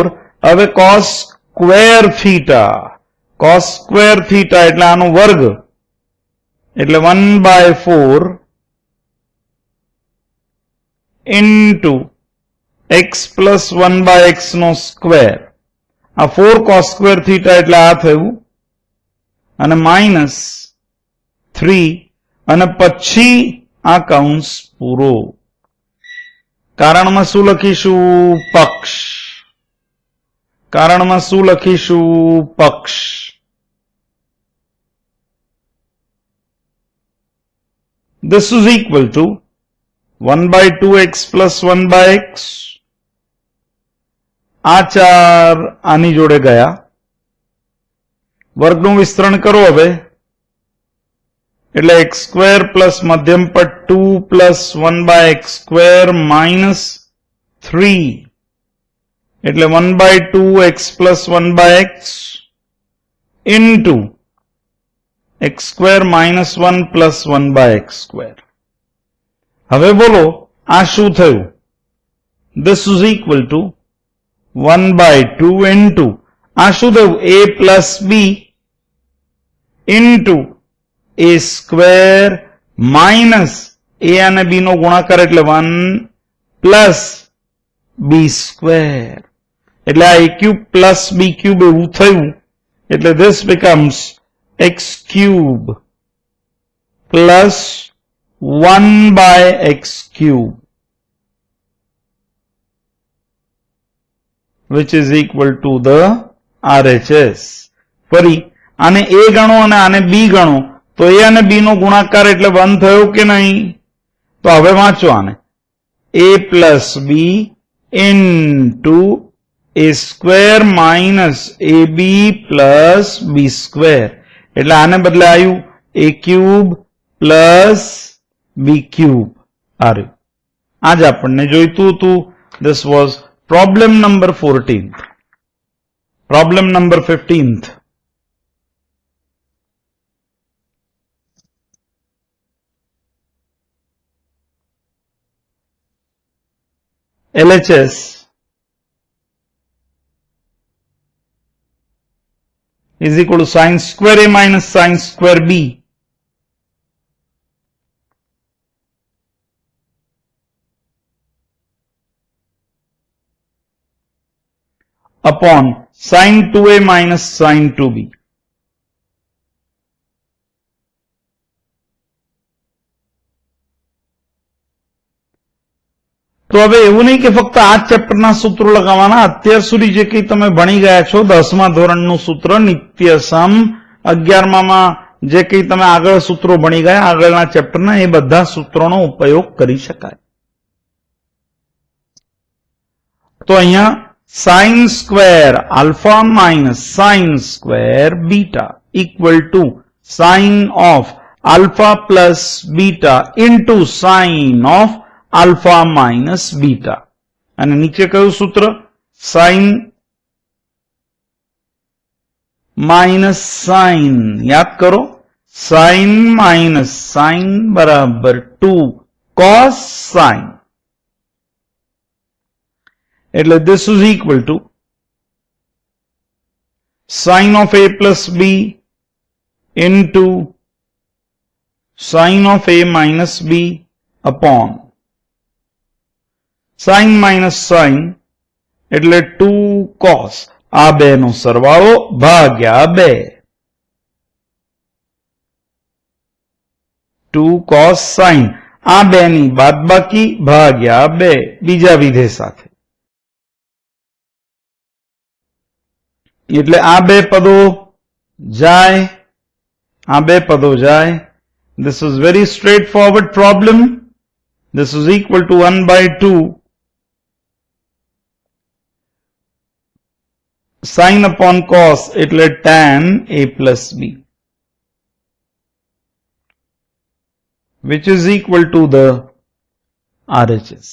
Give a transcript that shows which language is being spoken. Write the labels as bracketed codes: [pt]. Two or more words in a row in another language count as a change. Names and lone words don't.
[gu] હવે [en] cos square theta [gu] એટલે આનો વર્ગ એટલે [en] 1/4 into x plus 1/x [gu] નો સ્ક્વેર. આ 4 [en] cos square theta [gu] એટલે આ થયું અને -3 અને પછી આ કૌંસ પૂરો. કારણમાં શું લખીશું? પક્ષ. [en] This is equal to 1/2x plus 1/x. [gu] આ 4 આની જોડે ગયા, વર્ગનું વિસ્તરણ કરો હવે એટલે [en] x square plus [gu] મધ્યમ પદ 2 પ્લસ 1/x સ્ક્વેર -3 એટલે [en] 1/2 x plus 1/x into x square minus 1 plus 1/x square. [gu] હવે બોલો આ શું થયું? [en] This is equal to 1/2 into [gu] આ શું થયું? [en] a plus b into a square minus a [gu] અને b નો ગુણાકાર એટલે [en] 1 plus b square. [gu] એટલે આ [en] a cube plus b cube [gu] એવું થયું. [en] એટલે this becomes x cube plus 1/x cube, which is equal to the RHS. [gu] ફરી આને a ગણો અને આને b ગણો તો a અને b નો ગુણાકાર એટલે 1 થયો કે નહીં? તો હવે વાંચો આને [en] a plus b into a square minus ab plus b square. [gu] એટલે આને બદલે આવ્યું [en] a cube plus b cube. [gu] આ રહ્યું. આજ આપણને જોઈતું હતું. [en] This was problem number 14th. Problem number 15th. LHS is equal to sin square a minus sin square b upon sin 2a minus sin 2b. [gu] તો હવે એવું નહીં કે ફક્ત આ ચેપ્ટરના સૂત્રો લગાવવાના. અત્યાર સુધી જે કંઈ તમે ભણી ગયા છો 10મા ધોરણનું સૂત્ર નિત્યસમ, 11મામાં જે કંઈ તમે આગળ સૂત્રો ભણી ગયા આગળના ચેપ્ટરના, એ બધા સૂત્રોનો ઉપયોગ કરી શકાય. તો અહીંયા [en] sin square alpha minus sin square beta equal to sin of alpha plus beta into sin of alpha minus beta. [gu] અને નીચે કયું સૂત્ર? [en] sin minus sin. [gu] યાદ કરો, [en] sin minus sin [gu] બરાબર [en] 2 cos sin. એટલે this is equal to sin of a plus b into sin of a minus b upon sin minus sin એટલે 2 cos. [gu] આ બે નો સરવાળો ભાગ્યા 2. [en] 2 cos sin. [gu] આ બે ની બાદબાકી ભાગ્યા 2 બીજા વિધેય સાથે. એટલે આ બે પદો જાય, આ બે પદો જાય. [en] This is very straightforward problem. This is equal to 1/2 sin upon cos એટલે tan a plus b, which is equal to the RHS.